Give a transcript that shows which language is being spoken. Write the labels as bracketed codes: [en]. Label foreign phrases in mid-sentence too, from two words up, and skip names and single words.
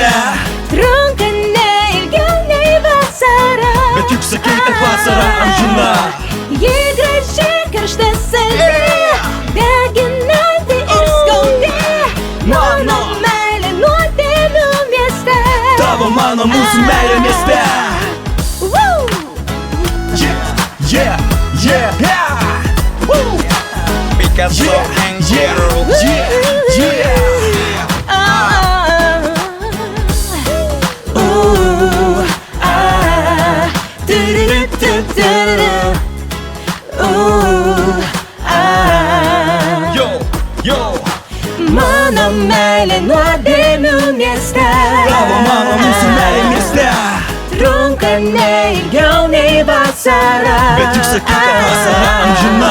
[lt] trunka ne ilgiau nei vasara. Bet juk sakei, kad vasara amžina. Ji gražiai karšta saldi, deginanti ir skaudi. Mano meilė nuodėmių mieste. Tavo mano mūsų meilė mieste. Woo! [en] Yeah, yeah, yeah. Woo. Picasso and Zero. Ah. Ooh, ah. Du-du-du-du-du-du. Ooh, ah. Yo. [lt] Mano meilė nuodėmių mieste. Tavo mano mūsų meilė mieste. Trunka ne ilgiau nei vasara. Bet juk sakei, kad vasara amžina.